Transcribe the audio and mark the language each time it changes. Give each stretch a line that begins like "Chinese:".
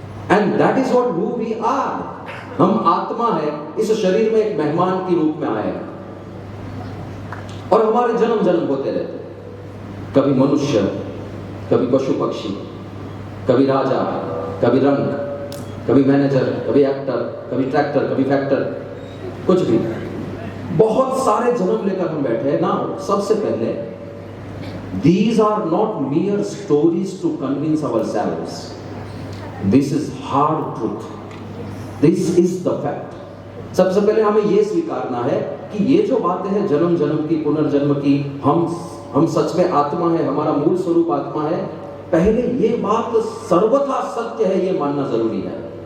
English: And that is what who we are.
Hindi: हम आत्मा है, इस शरीर में एक मेहमान के रूप में आए हैं, और हमारे जन्म जन्म होते रहते हैं। कभी मनुष्य, कभी पशु पक्षी, कभी राजा, कभी रंग, कभी मैनेजर, कभी एक्टर, कभी ट्रैक्टर, कभी फैक्टर, कुछ भी। बहुत सारे जन्म लेकर हम बैठे हैं ना। सबसे पहले,
English: these are not mere stories to convince ourselves. This is hard truth. This is the fact.
Hindi: सबसे पहले हमें यह स्वीकारना है कि ये जो बातें हैं जन्म जन्म की, पुनर्जन्म की, हम सच में आत्मा है, हमारा मूल स्वरूप आत्मा है, पहले ये बात सर्वथा सत्य है, ये मानना जरूरी है।